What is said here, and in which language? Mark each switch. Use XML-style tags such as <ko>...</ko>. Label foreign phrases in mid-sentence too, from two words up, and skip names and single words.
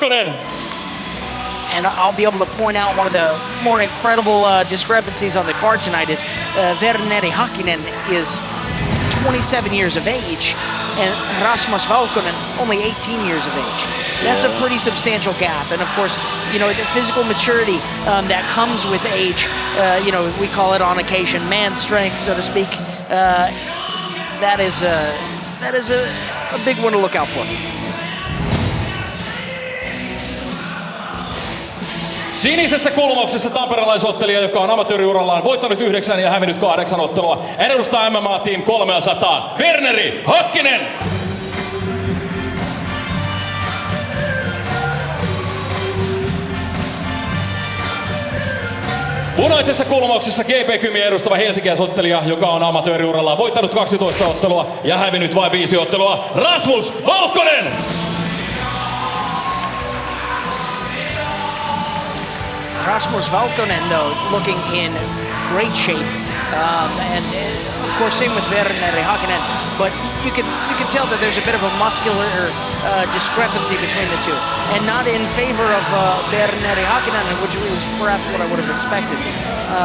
<en>And I'll be able to point out one of the more incredible discrepancies on the card tonight is Verneri Hakkinen is 27 years of age, and Rasmus Vauhkonen only 18 years of age. That's a pretty substantial gap. And of course, you know, the physical maturity that comes with age, you know, we call it on occasion man strength, so to speak. That is a big one to look out for.</en> <fi>Sinisessä kulmauksessa tamperelaisottelija, joka on amatööriurallaan voittanut 9 ja hävinnyt 8 ottelua. Hän edustaa MMA Team 300, Verneri Hakkinen! Punaisessa kulmauksessa GP-kymiä edustava helsinkiläisottelija, joka on amatööriurallaan voittanut 12 ottelua ja hävinnyt vain 5 ottelua, Rasmus Vauhkonen!</fi> <en>Rasmus Vauhkonen, though, looking in great shape, and of course, same with Verneri Hakkinen. But you can tell that there's a bit of a muscular discrepancy between the two, and not in favor of Verneri Hakkinen, which is perhaps what I would have expected.</en>